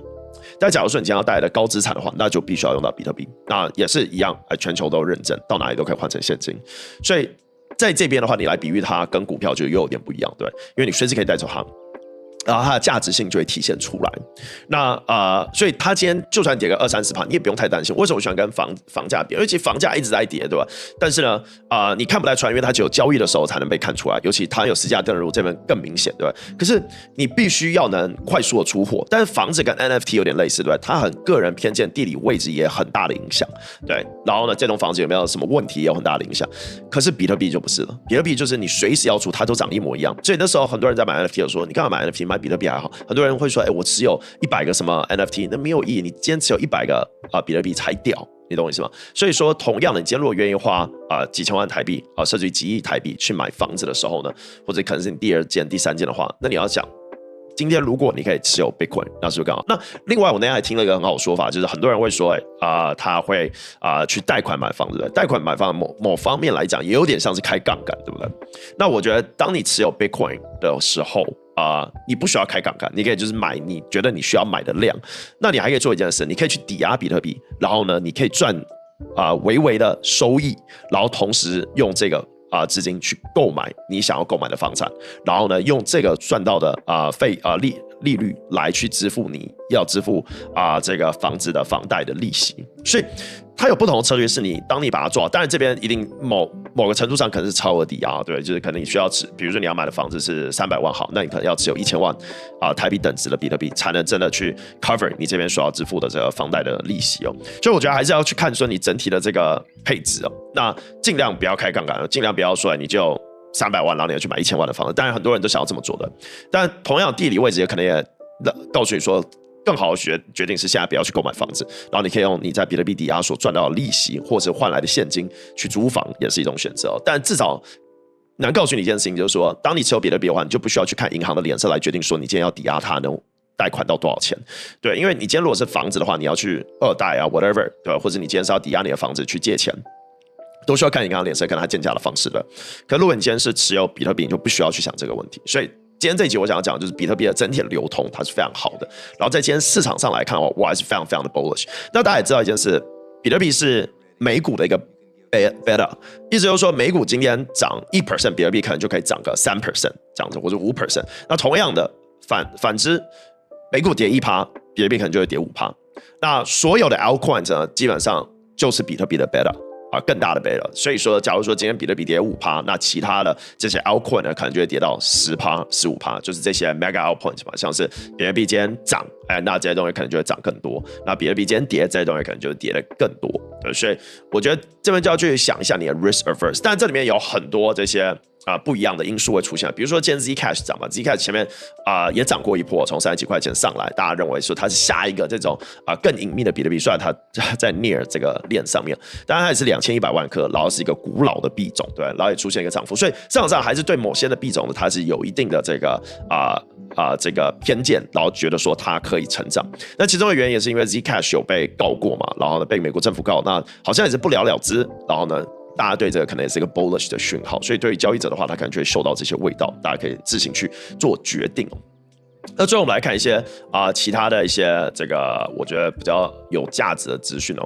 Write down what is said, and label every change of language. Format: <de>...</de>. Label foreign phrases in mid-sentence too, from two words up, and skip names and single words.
<zh>但假如說你今天要帶的高資產的話，那就必須要用到比特幣，那也是一樣，全球都有認證，到哪裡都可以換成現金。所以在這邊的話，你來比喻它跟股票就又有點不一樣，對，因為你隨時可以帶走它。然後它的價值性就會體現出來。那所以它今天就算跌個20-30%，你也不用太擔心。為什麼我喜歡跟房價比？因為其實房價一直在跌，對吧？但是呢，你看不太出來，因為它只有交易的時候才能被看出來。尤其它有實價登錄，這邊更明顯，對吧？可是你必須要能快速的出貨。但是房子跟 NFT 有點類似，對吧？它很個人偏見，地理位置也很大的影響，對。然後呢，這棟房子有沒有什麼問題也有很大的影響。可是比特幣就不是了，比特幣就是你隨時要出，它都長一模一樣。所以那時候很多人在買 NFT 的時候，你幹嘛買 NFT？買比特幣還好。很多人會說，我持有100個什麼 NFT， 那沒有意義。你今天持有100個比特幣才屌，你懂我意思嗎？所以說，同樣的，你今天如果願意花幾千萬台幣甚至於幾億台幣去買房子的時候呢，或者可能是你第2件、第3件的話，那你要想，今天如果你可以持有 Bitcoin， 那是不是更好？那另外我那天還聽了一個很好的說法，就是很多人會說，他會去貸款買房子，貸款買房某方面來講，也有點像是開槓桿，對不對？那我覺得，當你持有 Bitcoin 的時候，你不需要開槓桿，你可以就是買你覺得你需要買的量。那你還可以做一件事，你可以去抵押比特幣，然後呢，你可以賺微微的收益，然後同時用這個資金去購買你想要購買的房產，然後呢，用這個賺到的利率來去支付你要支付這個房子的房貸的利息。所以它有不同的策略，是你当你把它做好，當然這邊一定某個程度上可能是超額抵押，對，就是可能你需要比如說你要買的房子是300萬好，那你可能要持有1000萬台幣等值的比特幣，才能真的去 cover 你這邊所要支付的這個房貸的利息哦。所以我覺得還是要去看說你整體的這個配置哦，那盡量不要開槓桿，盡量不要說你就300萬，然後你要去買1000萬的房子。當然很多人都想要這麼做的，但同樣地理位置也可能也告訴你說，更好的決定是現在不要去購買房子，然後你可以用你在比特幣抵押所賺到的利息或者換來的現金去租房，也是一種選擇哦。但至少能告訴你一件事情，就是說，當你持有比特幣的話，你就不需要去看銀行的臉色來決定說你今天要抵押它能貸款到多少錢。對，因為你今天如果是房子的話，你要去2貸 whatever，對吧？或者你今天是要抵押你的房子去借錢，都需要看銀行的臉色，看它建價的方式的。可如果你今天是持有比特幣，你就不需要去想這個問題。所以今天這一集我想要講的就是比特幣的整體的流通，它是非常好的。然後在今天市場上來看，我還是非常非常的 bullish。那大家也知道一件事，比特幣是美股的一個 beta， 意思就是說美股今天漲1%，比特幣可能就可以漲個3%這樣子，或者5%。那同樣的反之，美股跌1%，比特幣可能就會跌5%。那所有的 altcoins 呢，基本上就是比特幣的 beta。更大的 beta， 所以說，假如說今天比特幣跌5%，那其他的這些 altcoin 呢，可能就會跌到10%、15%，就是這些</zh> <en>mega altcoins</en> <zh>嘛，像是比特幣今天漲，那這些東西可能就會漲更多；那比特幣今天跌，這些東西可能就會跌得更多。對，所以我覺得這邊就要去想一下你的</zh> <en>risk averse，</en> <zh>但這裡面有很多這些不一樣的因素會出現，比如說今天 Zcash 漲嘛 ，Zcash 前面也漲過一波，從30幾塊錢上來，大家認為說它是下一個這種更隱秘的比特幣，雖然它在 near 這個鏈上面，當然它也是2100萬顆，然後是一個古老的幣種，對，然後也出現一個漲幅，所以市場上還是對某些的幣種呢，它是有一定的這個這個偏見，然後覺得說它可以成長。那其中的原因也是因為 Zcash 有被告過嘛，然後呢被美國政府告，那好像也是不了了之，然後呢大家對這個可能也是一個 bullish 的訊號，所以對於交易者的話，他可能就會嗅到這些味道，大家可以自行去做決定。那最後我們來看一些其他的一些這個我覺得比較有價值的資訊哦。</zh>